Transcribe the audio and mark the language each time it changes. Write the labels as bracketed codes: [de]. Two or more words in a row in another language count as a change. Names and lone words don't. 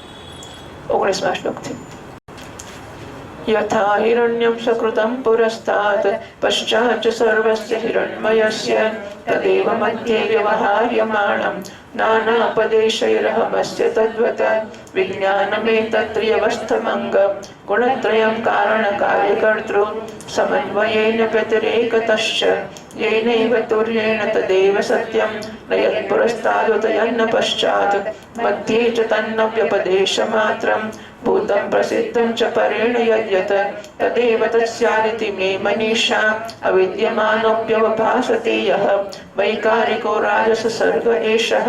[gu] 19મા શ્લોકથી [sa] યથા હિરણ્યમ સકૃતમ પુરસ્તાત પશ્ચાત સર્વસ્ય હિરણ્મયસ્ય તદેવ મધ્યે વ્યવહાર્યમાણં નાનાપદેશૈરહમસ્ય તદ્વત વિજ્ઞાનમેતત્ર્યવસ્થમંગ ગુણત્રયં કારણકાર્યકર્તૃ સમન્વયેન વ્યતિરેકતશ્ચ येनैव तुर्येण तदेव सत्यं न यत्पुरस्तादुतयन्न पश्चात् मध्ये च तन्नव्यपदेशमात्रं भूतं प्रसिद्धं च परेण यद्यत् तदेव तत्स्यादिति मे मनीषा अविद्यमानोऽप्यवभासते यः वैकारिको राजससर्ग एषः